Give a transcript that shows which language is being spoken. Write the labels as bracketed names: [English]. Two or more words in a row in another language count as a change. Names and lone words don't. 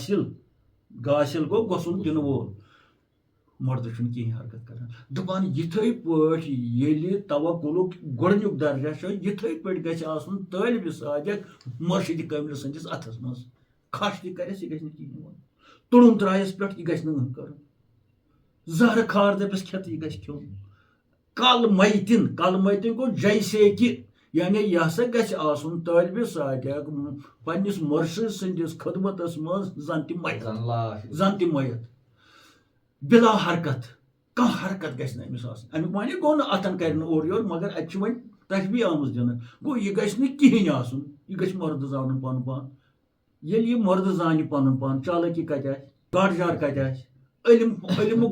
[Kashmiri] گاسِل گوٚو غسل دِنہٕ وول مردٕ چھُنہٕ کِہیٖنۍ حرکت کران دپان یِتھٕے پٲٹھۍ ییٚلہِ توکلُک گۄڈنیُک درجہ چھُ یِتھٕے پٲٹھۍ گژھِ آسُن طٲلبہِ صادق مُرشِدِ کٲملہِ سٕنٛدِس اَتھس منٛز کھش تہِ کرٮ۪س یہِ گژھِ نہٕ کِہیٖنۍ وَنُن تُڑُن ترایس پٮ۪ٹھ یہِ گژھِ نہٕ کرُن زہرٕ کھار دٔپِس کھٮ۪تہٕ یہِ گژھِ کھیوٚن کل میتن گوٚو [Urdu] جیسے کہِ [Kashmiri] یعنی یہِ ہسا گژھِ آسُن طٲلبہِ صادق پننِس مُرشِد سٕنٛدِس خدمتس منٛز زن تہِ میت بِلا حرکت کانٛہہ حرکت گژھِ نہٕ أمِس آسٕنۍ امیُک معنی گوٚو نہٕ اتھن کرِ نہٕ اورٕ یورٕ مگر اتہِ چھِ وۄنۍ تشبیٖح آمٕژ دِنہٕ گوٚو یہِ گژھِ نہٕ کِہیٖنۍ آسُن یہِ گژھِ مردٕ زانُن پنُن پان ییٚلہِ یہِ مردٕ زانہِ پنُن پان چالاکی کتہِ آسہِ گاڈجار کتہِ آسہِ علمُک